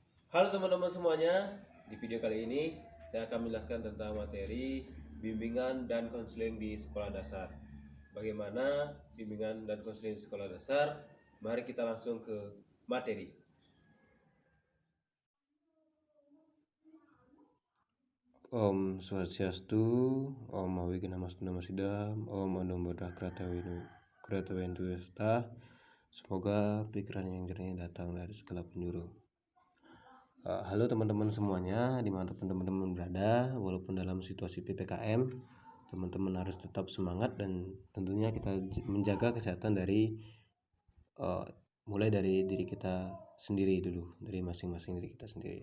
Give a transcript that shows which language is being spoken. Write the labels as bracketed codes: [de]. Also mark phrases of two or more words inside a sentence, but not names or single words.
[id] Halo teman-teman semuanya, di video kali ini saya akan menjelaskan tentang materi bimbingan dan konseling di sekolah dasar. Bagaimana bimbingan dan konseling di sekolah dasar? Mari kita langsung ke materi. [sa] Om Swastiastu, Om Mawikinamastunama Sidam, Om Anum Buddha Kratawentu Yasta. [id] Semoga pikiran yang jernih datang dari segala penjuru. Halo teman-teman semuanya, dimanapun teman-teman berada, walaupun dalam situasi PPKM, teman-teman harus tetap semangat dan tentunya kita menjaga kesehatan dari mulai dari diri kita sendiri dulu, dari masing-masing diri kita sendiri.